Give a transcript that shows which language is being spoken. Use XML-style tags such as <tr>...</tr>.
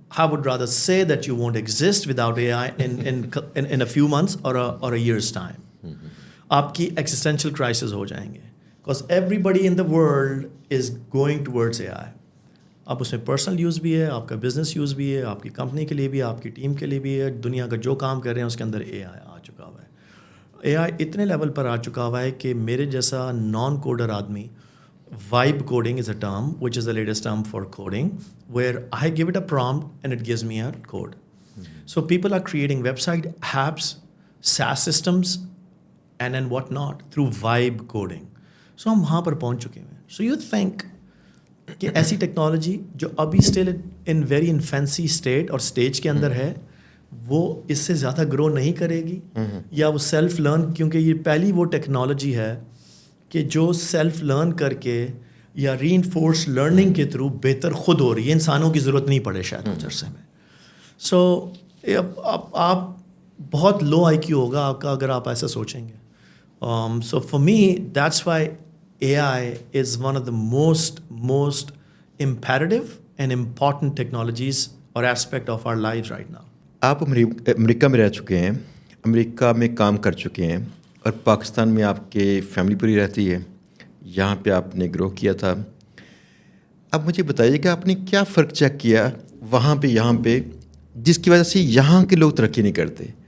<en>I would rather say that you won't exist without AI in a few months or a year's time.</en> <hi>आपकी</hi> <en>existential crisis</en> <hi>हो जाएंगे,</hi> <en>because everybody in the world is going towards AI.</en> <hi>अब उसमें personal use भी है, आपका business use भी है, आपकी कंपनी के लिए भी है, आपकी टीम के लिए भी है। दुनिया का जो काम कर रहे हैं उसके अंदर AI आ चुका हुआ है। AI इतने लेवल पर आ चुका हुआ है कि मेरे जैसा नॉन कोडर आदमी,</hi> <en>vibe coding is a term, which is the latest term for coding, where I give it a prompt and it gives me a code. So people are creating website apps, SaaS systems, and then whatnot through vibe coding.</en> <hi>So हम वहाँ पर पहुँच चुके हैं।</hi> <en>So you think</en> <hi>कि ऐसी technology जो अभी still in very infancy state और स्टेज के अंदर है, वो इससे ज़्यादा ग्रो नहीं करेगी, या वो सेल्फ लर्न, क्योंकि ये पहली वो टेक्नोलॉजी है कि जो सेल्फ लर्न करके या रीइंफोर्स लर्निंग के थ्रू बेहतर खुद हो रही है, इंसानों की ज़रूरत नहीं पड़े शायद कुछ अरसे में। सो आप बहुत लो IQ होगा आपका अगर आप ऐसा सोचेंगे।</hi> <en>So for me that's why AI is one of the most imperative and important technologies or aspect of our lives right now.</en> <hi>आप अमेरिका में रह चुके हैं, अमेरिका में काम कर चुके हैं, और पाकिस्तान में आपके फैमिली पूरी रहती है, यहाँ पे आपने ग्रो किया था। अब मुझे बताइएगा आपने क्या फ़र्क चेक किया वहाँ पे यहाँ पे, जिसकी वजह से यहाँ के लोग तरक्की नहीं करते?</hi>